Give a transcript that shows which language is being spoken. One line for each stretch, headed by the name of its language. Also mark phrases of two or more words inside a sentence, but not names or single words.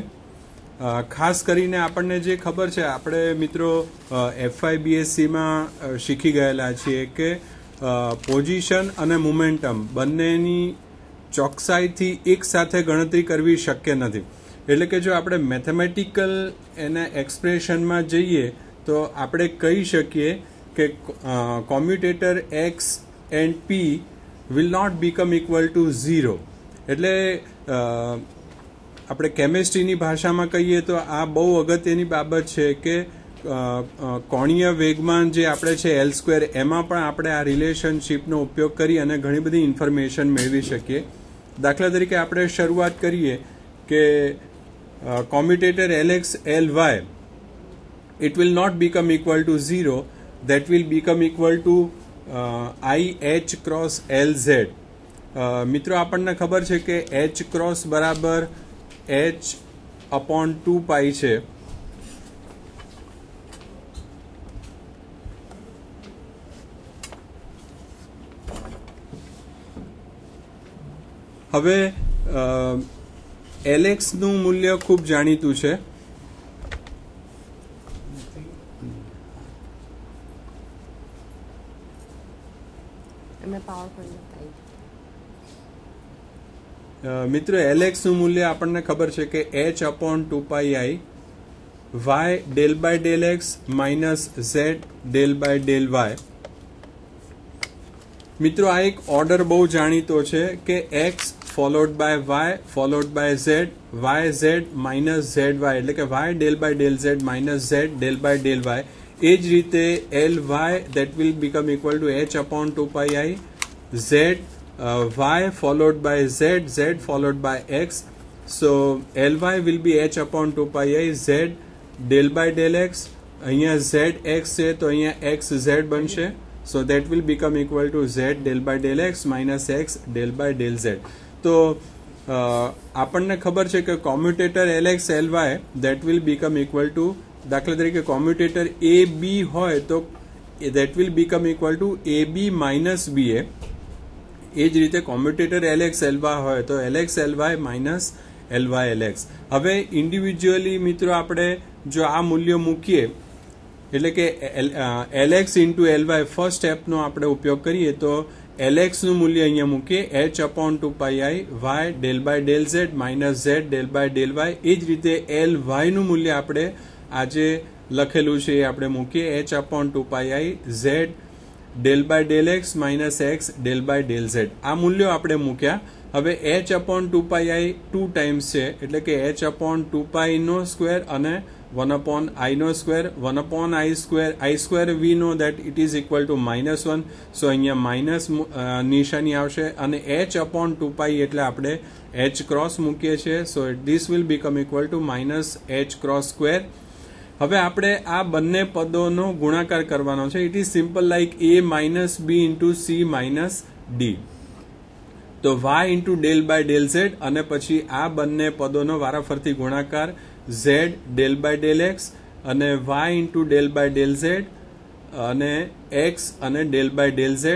Gujarati: ખાસ કરીને આપણને જે ખબર છે, આપણે મિત્રો FIBSCમાં શીખી ગયેલા છીએ કે પોઝિશન અને મોમેન્ટમ બંનેની ચોકસાઈથી એક સાથે ગણતરી કરવી શક્ય નથી. એટલે કે જો આપણે મેથેમેટિકલ એના એક્સપ્રેશનમાં જઈએ તો આપણે કહી શકીએ કે કોમ્યુટેટર
English: X and P will not become equal to 0.
Gujarati: એટલે આપણે કેમેસ્ટ્રીની ભાષામાં કહીએ તો આ બહુ અગત્યની બાબત છે કે કોણીય વેગમાન જે આપણે છે L2 એમાં પણ આપણે આ રિલેશનશીપનો ઉપયોગ કરી અને ઘણી બધી ઇન્ફોર્મેશન મેળવી શકીએ. દાખલા તરીકે આપણે શરૂઆત કરીએ કે કોમ્યુટેટર
English: Lx Ly it will not become equal to 0, that will become equal to IH cross LZ.
Gujarati: મિત્રો, આપણને ખબર છે કે H cross બરાબર H/2π છે. હવે Lx નું મૂલ્ય ખૂબ જાણીતું છે. મિત્રો, Lx નું મૂલ્ય આપણને ખબર છે કે H/2πi
English: y del/x minus z del/y.
Gujarati: મિત્રો, આ એક ઓર્ડર બહુ જાણીતો છે કે
English: x followed by y followed by z, yz minus zy,
Gujarati: એટલે કે
English: y del/z minus z del/y.
Gujarati: એ જ રીતે
English: Ly that will become equal to H/2πi z y followed by z, z followed by x. So Ly will be H/2πi z del/x.
Gujarati: અહીંયા zx છે તો અહીંયા xz બનશે.
English: So that will become equal to z del/x minus x del/z.
Gujarati: તો આપણને ખબર છે કે કોમ્યુટેટર
English: Lx Ly that will become equal to,
Gujarati: દાખલા તરીકે કોમ્યુટેટર AB હોય તો
English: that will become equal to AB minus BA.
Gujarati: એ જ રીતે કોમ્યુટેટર Lx Ly હોય તો
English: Lx Ly minus Ly Lx.
Gujarati: હવે ઇન્ડિવિજ્યુઅલી મિત્રો આપણે જો આ મૂલ્ય મૂકીએ એટલે કે
English: Lx into Ly
Gujarati: ફર્સ્ટ સ્ટેપનો આપણે ઉપયોગ કરીએ તો Lx નું મૂલ્ય અહીંયા મૂકીએ
English: H/2πi y del/z minus z del/y.
Gujarati: એ જ રીતે Ly નું મૂલ્ય આપણે આજે લખેલું છે એ આપણે મૂકીએ
English: H/2πi z del/x minus x del/z.
Gujarati: આ મૂલ્યો આપણે મૂક્યા હવે
English: h upon 2πi
Gujarati: 2 ટાઈમ્સ છે એટલે કે
English: h upon 2π
Gujarati: નો સ્ક્વેર અને
English: 1 upon I નો સ્ક્વેર 1 upon I square we know that it is equal to -1 so
Gujarati: અહીંયા માઇનસ નિશાની આવશે અને
English: h upon 2π
Gujarati: એટલે આપણે h ક્રોસ મૂકીએ છીએ
English: so this will become equal to -h cross square.
Gujarati: હવે આપણે આ બંને પદોનો ગુણાકાર કરવાનો છે.
English: it is simple like a minus b into c minus d.
Gujarati: તો
English: y into del by del z
Gujarati: અને પછી આ બંને પદોનો વારાફરતી ગુણાકાર
English: z del by del x
Gujarati: અને
English: y into del by del z
Gujarati: અને x અને
English: del by del z.